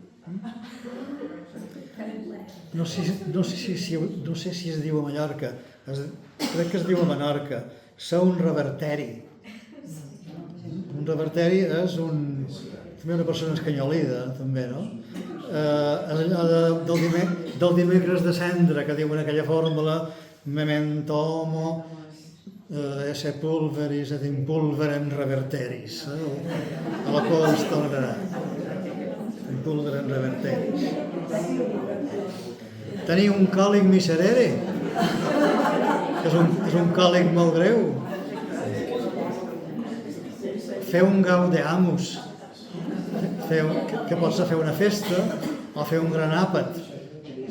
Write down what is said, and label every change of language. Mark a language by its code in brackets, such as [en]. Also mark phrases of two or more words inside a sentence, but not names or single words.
[ca] No sé si es diu a Mallorca, crec que es diu a Menorca, ser un reverteri. Un reverteri és també una persona escanyolida, també, no? És allò del dimecres de cendra, que diuen aquella fórmula, [la] memento homo, esse pulveris et impulverem reverteris. [ca] A la pols tornarà. [la] Impulverem reverteris. [ca] Tenir un còlic miserere, que és un còlic molt greu. Fer un gaudeamus, que pots fer una festa o fer un gran àpat.